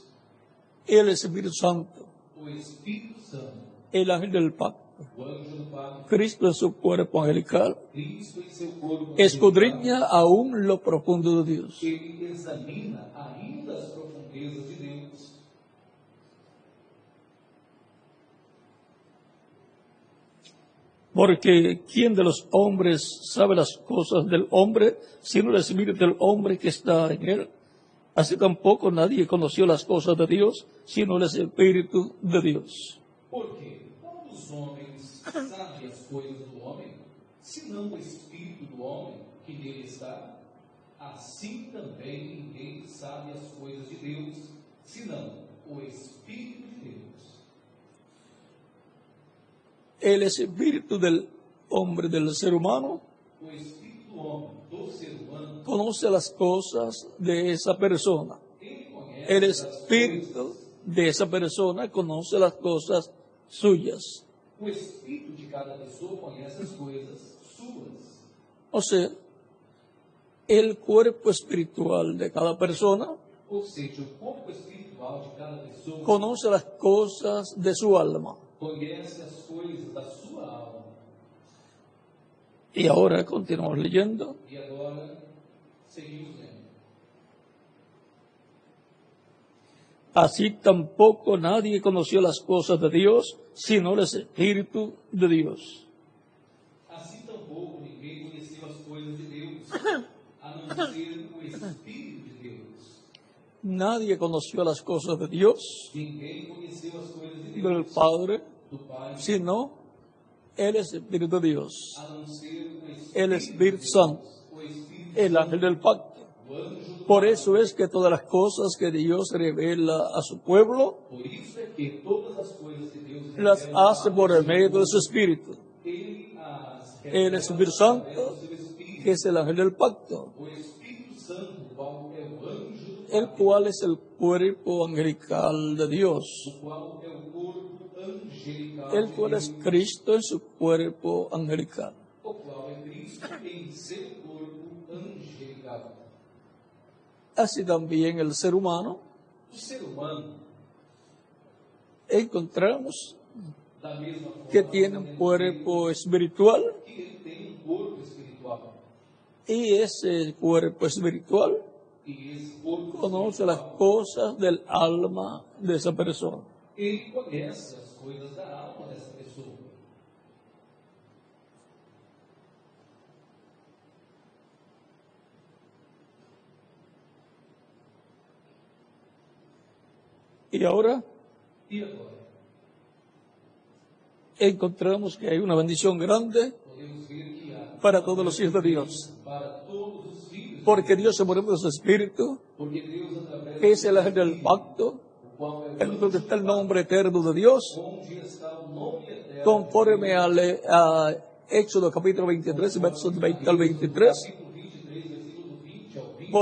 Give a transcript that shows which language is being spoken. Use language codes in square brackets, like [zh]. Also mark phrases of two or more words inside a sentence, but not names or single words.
[es] el Espíritu Santo, [pt] O Espírito Santo, [es] el ángel del pacto, [pt] o anjo do pacto, [es] Cristo en su cuerpo angelical, [pt] Cristo em seu corpo, [es] escudriña aún lo profundo de Dios. [pt] ele examina ainda as profundezas de Deus. [es] Porque ¿quién de los hombres sabe las cosas del hombre, sino el Espíritu del hombre que está en él? Así tampoco nadie conoció las cosas de Dios, sino el Espíritu de Dios. [pt] Porque qual dos homens sabe as coisas do homem, senão o Espírito do homem que nele está? Assim também ninguém sabe as coisas de Deus, senão o Espírito de Deus. [es] El Espíritu del hombre, del ser humano, [pt] O Espírito do homem, do ser humano, [es] conoce las cosas de esa persona. [pt] ele conhece [es] El [pt] as [es] Espíritu [pt] coisas. [es] de esa persona conoce las cosas suyas. [pt] O Espírito de cada pessoa conhece as coisas suas. [es] O sea, el cuerpo espiritual de cada persona [pt] Ou seja, o corpo espiritual de cada pessoa [es] conoce las cosas de su alma. [pt] conhece as coisas da sua alma. [es] Y ahora continuamos leyendo. [pt] E agora, seguimos lendo. [es] Así tampoco nadie conoció las cosas de Dios, sino el Espíritu de Dios. [pt] Assim tampouco ninguém conheceu as coisas de Deus, a não ser o Espírito de Deus. [es] Nadie conoció las cosas de Dios, [pt] Ninguém conheceu as coisas de [es] del [pt] Deus, [es] Padre, [pt] do Pai, [es] sino el Espíritu de Dios, [pt] a não ser [es] el [pt] o [es] Espíritu [pt] Espírito de [es] Santo, [pt] Deus, o Espírito [es] el ángel del pacto. [pt] o anjo do [es] Por [pt] Pai. [es] eso es que todas las cosas que Dios revela a su pueblo, [pt] Por isso é que todas as coisas que Deus [es] las [pt] revela [es] hace [pt] ao [es] por el [pt] seu [es] medio de [pt] povo, [es] su Espíritu, [pt] Ele as [es] el [pt] revela [es] Espíritu [pt] através [es] Santo, [pt] do seu Espírito. [es] que es el ángel del pacto, [pt] O Espírito Santo, o qual é o anjo do [es] el [pt] Pai, [es] cual es el cuerpo angelical de Dios, [pt] o qual é o corpo angelical [es] el [pt] de [es] cual es [pt] Deus, [es] Cristo en su cuerpo angelical. [pt] o qual é Cristo em seu corpo angelical. [es] Así también el ser humano, [pt] O ser humano, [es] encontramos [pt] da mesma forma, [es] que tiene un cuerpo espiritual, [pt] que ele tem um corpo espiritual. [es] y ese cuerpo espiritual [pt] E esse corpo [es] conoce las [pt] espiritual, [es] cosas del alma de esa persona. [pt] ele conhece as coisas da alma dessa pessoa. [es] Y ahora [pt] E agora? [es] encontramos que hay una bendición grande [pt] Podemos ver que há [es] para todos los hijos de Dios, [pt] para todos os filhos, [es] porque Dios se mueve de su espíritu, [pt] porque Deus através [es] que es el ángel del pacto, [pt] o qual é o [es] en donde está el nombre eterno de Dios, [pt] onde está o nome eterno, [es] conforme a Éxodo capítulo 23, versos 20 al 23, [pt] capítulo 23, versículo 20 ao 20,